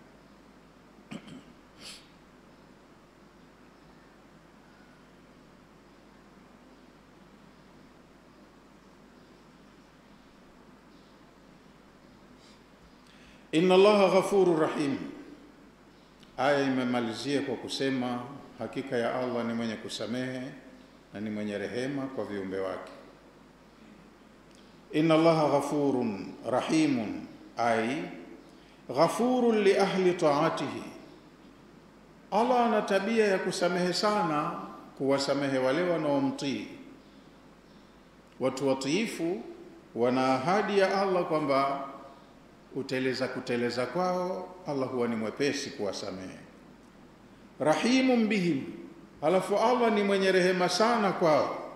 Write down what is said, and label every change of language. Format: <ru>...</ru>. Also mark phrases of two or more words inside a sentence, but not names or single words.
<ar>إن الله غفور رحيم,</ar> <sw>aya imemalizia kwa kusema hakika ya Allah ni mwenye kusamehe na ni mwenye rehema kwa viumbe wake.</sw> <ar>إن الله غفور رحيم أي غفور لأهل طاعته,</ar> <sw>Allah ana tabia ya kusamehe sana, kuwasamehe wale wanaomtii. Watu watiifu wana ahadi ya Allah kwamba kuteleza kwao Allah huwa ni mwepesi kuwasamehe.</sw> <ar>رحيم بهم,</ar> <sw>alafu Allah ni mwenye rehema sana kwao.</sw>